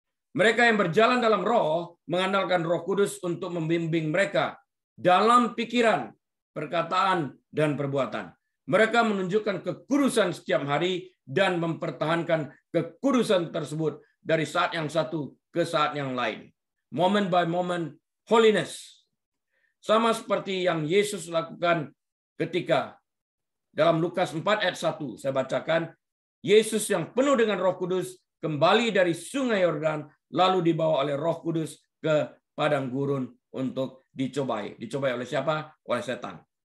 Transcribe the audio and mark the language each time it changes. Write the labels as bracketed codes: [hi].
[id] Mereka yang berjalan dalam roh mengandalkan Roh Kudus untuk membimbing mereka dalam pikiran, perkataan, dan perbuatan. Mereka menunjukkan kekudusan setiap hari dan mempertahankan kekudusan tersebut dari saat yang satu ke saat yang lain. [en] Moment by moment, holiness. [id] Sama seperti yang Yesus lakukan ketika dalam Lukas 4 ayat 1, saya bacakan, Yesus yang penuh dengan Roh Kudus kembali dari sungai Yordan, lalu dibawa oleh Roh Kudus ke padang gurun untuk dicobai. Dicobai oleh siapa? Oleh setan.